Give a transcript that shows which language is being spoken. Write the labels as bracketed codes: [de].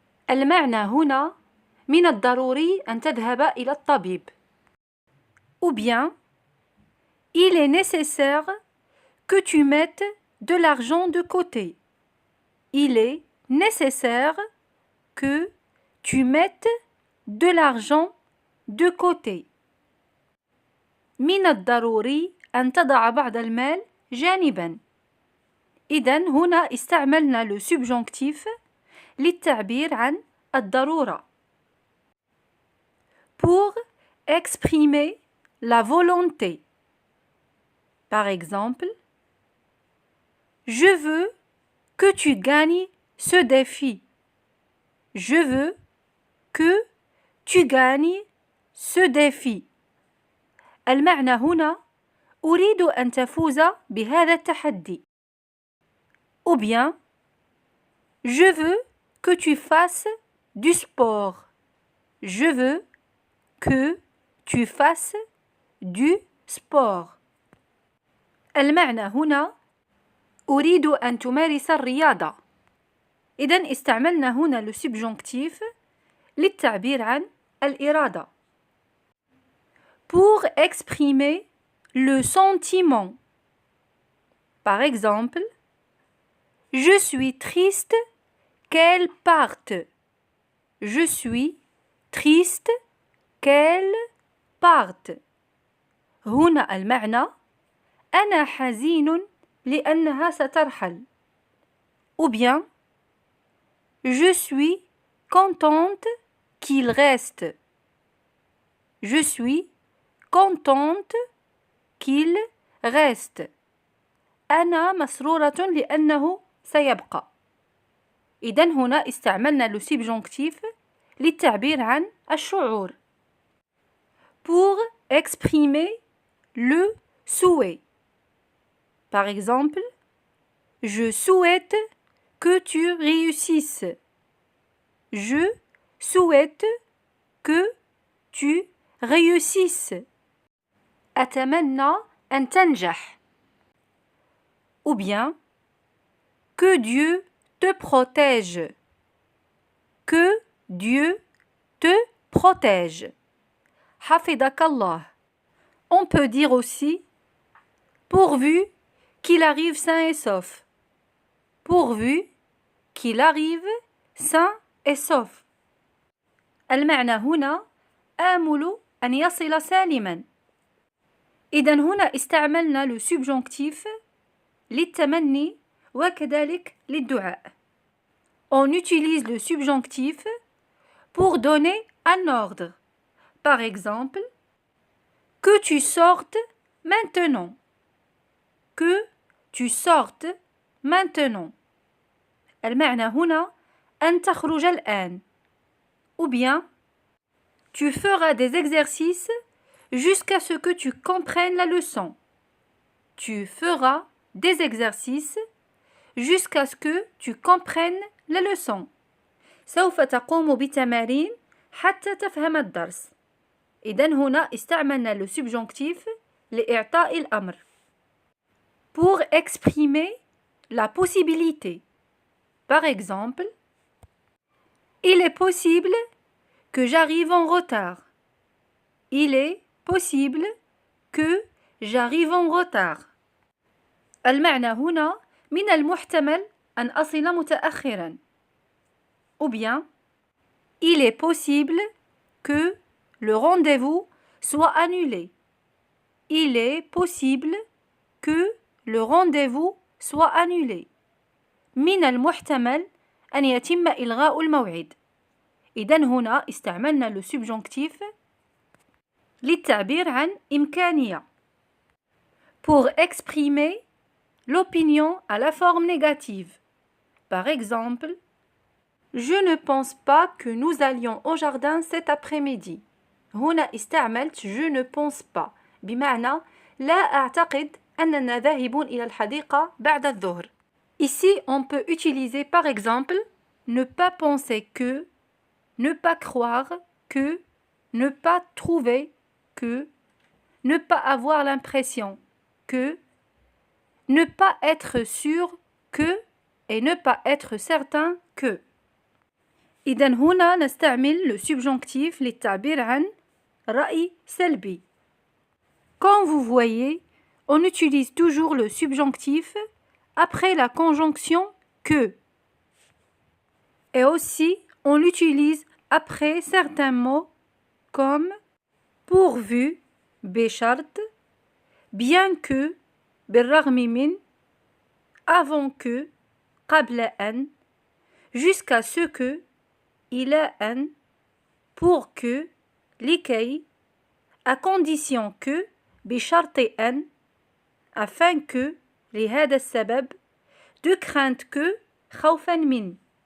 [ar] المعنى هنا من الضروري أن تذهب إلى الطبيب. [fr] Ou bien, il est nécessaire que tu mettes de l'argent de côté. Il est nécessaire que tu mettes de l'argent de côté. [ar] من الضروري أن تضع بعض المال جانباً. إذن هنا استعملنا le subjonctif للتعبير عن الضرورة. [fr] Pour exprimer la volonté. Par exemple, je veux que tu gagnes ce défi. Je veux que tu gagnes ce défi. [ar] المعنى هنا أريد أن تفوز بهذا التحدي. [fr] Ou bien, je veux que tu fasses du sport. Je veux que tu fasses du sport. [ar] المعنى هنا أريد أن تمارس الرياضة. إذن استعملنا هنا le subjonctif للتعبير عن الإرادة. [fr] Pour exprimer le sentiment. Par exemple, je suis triste qu'elle parte. Je suis triste qu'elle parte. [ar] هنا المعنى أنا حزين لأنها سترحل. [fr] Ou bien, je suis contente qu'il reste. Je suis contente qu'il reste. [ar] أنا مسرورة لأنه سيبقى. إذن هنا استعملنا le subjonctif للتعبير عن الشعور. [fr] Pour exprimer le souhait. Par exemple, je souhaite que tu réussisses. Je souhaite que tu réussisses. [ar] أتمنى أن تنجح. [fr] Ou bien, que Dieu te protège. Que Dieu te protège. [ar] حفظك الله. [fr] On peut dire aussi pourvu qu'il arrive sain et sauf. Pourvu qu'il arrive sain et sauf. [ar] المعنى هنا آمل أن يصل سالما. إذن هنا استعملنا le subjonctif للتمني وكذلك للدعاء. [fr] On utilise le subjonctif pour donner un ordre. Par exemple, que tu sortes maintenant. Que tu sortes maintenant. [ar] المعنى هنا أن تخرج الآن. [fr] Ou bien, tu feras des exercices jusqu'à ce que tu comprennes la leçon. Tu feras des exercices jusqu'à ce que tu comprennes la leçon. [ar] سوف تقوم بتمارين حتى تفهم الدرس. إذن هنا استعملنا le subjonctif لإعطاء الأمر. [fr] Pour exprimer la possibilité. Par exemple, il est possible que j'arrive en retard. Il est possible que j'arrive en retard. [ar] المعنى هنا من المحتمل أن أصل متأخرا. [fr] Ou bien, il est possible que le rendez-vous soit annulé. Il est possible que le rendez-vous soit annulé. [ar] من المحتمل أن يتم إلغاء الموعد. إذن هنا استعملنا le subjonctif للتعبير عن إمكانية. [fr] Pour exprimer l'opinion à la forme négative. Par exemple, je ne pense pas que nous allions au jardin cet après-midi. [ar] هنا استعملت [fr] je ne pense pas [ar] بمعنى لا أعتقد أننا ذاهبون إلى الحديقة بعد الظهر. [fr] Ici, on peut utiliser par exemple ne pas penser que, ne pas croire que, ne pas trouver que, ne pas avoir l'impression que, ne pas être sûr que et ne pas être certain que. [ar] إذن هنا نستعمل le subjonctif للتعبير عن رأي سلبي. [fr] Comme vous voyez, on utilise toujours le subjonctif après la conjonction que. Et aussi, on l'utilise après certains mots comme pourvu, [ar] بشرط, [fr] bien que, [ar] بالرغم من, [fr] avant que, [ar] قبل أن, [fr] jusqu'à ce que, [ar] إلى أن, [fr] pour que, [ar] لكي, [fr] à condition que, [ar] بشرط أن, [fr] afin que, [ar] لهذا السبب, [fr] de crainte que, [ar] خوفا من.